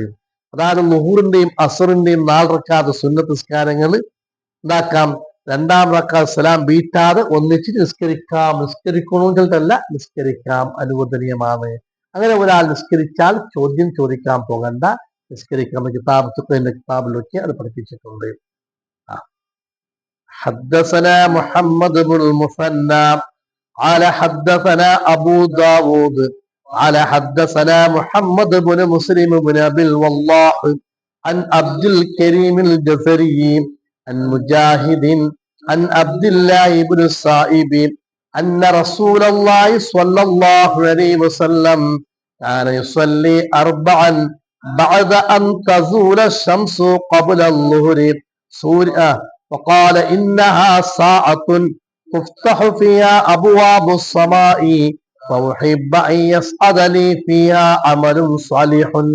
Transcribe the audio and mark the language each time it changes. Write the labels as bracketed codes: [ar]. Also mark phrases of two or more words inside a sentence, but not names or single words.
[ml] അതായത് ളുഹൂറിന്റെയും അസറിന്റെയും 4 റക്അത്ത് സുന്നത്ത് നിസ്കാരങ്ങൾ എന്താക്കാം, 2-ാം റക്അത്ത് സലാം വീട്ടാതെ ഒന്നിച്ച് നിസ്കരിക്കാം. നിസ്കരിക്കണമെങ്കിലല്ല, നിസ്കരിക്കാം, അനുവദനീയമാണ്. അങ്ങനെ ഒരാൾ നിസ്കരിച്ചാൽ ചോദ്യം ചോദിക്കാൻ പോകണ്ട, നിസ്കരിക്കുന്ന കിതാബിലൊക്കെ അത് പഠിപ്പിച്ചിട്ടുണ്ട്. [ar] حدثنا محمد بن المثنى قال حدثنا أبو داود قال حدثنا محمد بن مسلم بن أبي الوضاح عن عبد الكريم الجزري عن مجاهد عن عبد الله بن السائب أن رسول الله صلى الله عليه وسلم كان يصلي 4 بعد أن تزول الشمس قبل الظهر سورة وقال إنها ساعة تفتح فيها أبواب السماء فأحب أن يسعد لي فيها عمل صالح.